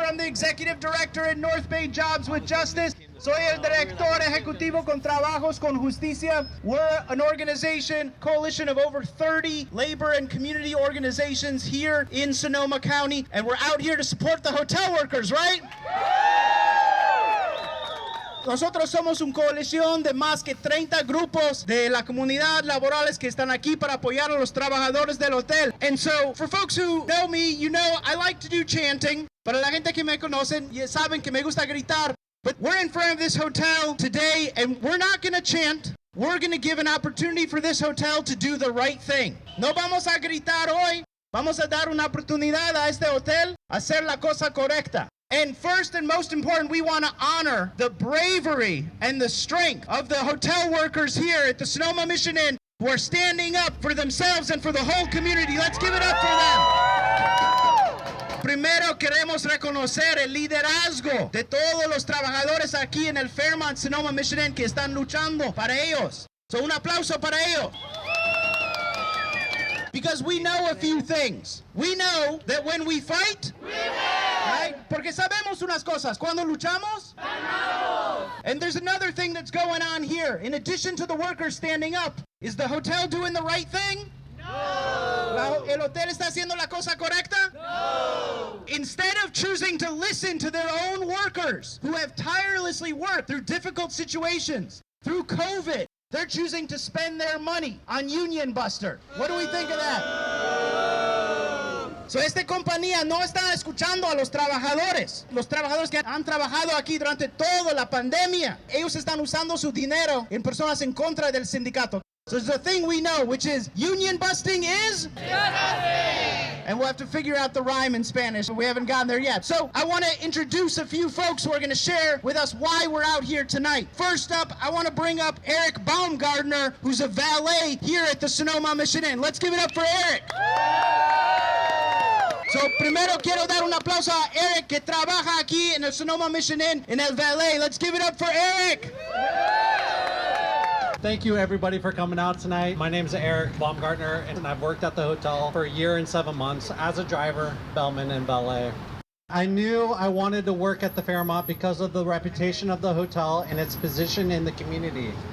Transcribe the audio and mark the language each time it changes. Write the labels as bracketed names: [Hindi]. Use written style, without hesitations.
[English] I'm the Executive Director at North Bay Jobs with Justice. [Spanish] Soy el director ejecutivo con Trabajos con Justicia. [English] We're an organization, coalition of over 30 labor and community organizations here in Sonoma County, and we're out here to support the hotel workers, right? [Spanish] Nosotros somos una coalición de más que 30 grupos de la comunidad laborales que están aquí para apoyar a los trabajadores del hotel. [English] And so, for folks who know me, you know I like to do chanting. [Spanish] Para la gente que me conocen, ya saben que me gusta gritar. [English] But we're in front of this hotel today, and we're not going to chant. We're going to give an opportunity for this hotel to do the right thing. [Spanish] No vamos a gritar hoy. Vamos a dar una oportunidad a este hotel a hacer la cosa correcta. [English] And first and most important, we want to honor the bravery and the strength of the hotel workers here at the Sonoma Mission Inn who are standing up for themselves and for the whole community. Let's give it up for them. [Spanish] Primero queremos reconocer el liderazgo de todos los trabajadores aquí en el Fairmont Sonoma Mission Inn que están luchando para ellos. So un aplauso para ellos. [English] Because we know a few things. We know that when we fight, we win. Right? [Spanish] Porque sabemos unas cosas. Cuando luchamos, ganamos. [English] And there's another thing that's going on here. In addition to the workers standing up, is the hotel doing the right thing? No. [Spanish] ¿El hotel está haciendo la cosa correcta? No. [English] Instead of choosing to listen to their own workers who have tirelessly worked through difficult situations, through COVID, they're choosing to spend their money on Union Buster. What do we think of that? [Spanish] So, esta compañía no está escuchando a los trabajadores. Los trabajadores que han trabajado aquí durante toda la pandemia. Ellos están usando su dinero en personas en contra del sindicato. [English] So there's a thing we know, which is union busting is nothing. And we'll have to figure out the rhyme in Spanish, but we haven't gotten there yet. So I want to introduce a few folks who are going to share with us why we're out here tonight. First up, I want to bring up Eric Baumgartner, who's a valet here at the Sonoma Mission Inn. Let's give it up for Eric. [Spanish] So, primero quiero dar un aplauso a Eric, que trabaja aquí en el Sonoma Mission Inn, en el valet. [English] Let's give it up for Eric. Thank you everybody for coming out tonight. My name is Eric Baumgartner, and I've worked at the hotel for a year and 7 months as a driver, bellman, and valet. I knew I wanted to work at the Fairmont because of the reputation of the hotel and its position in the community.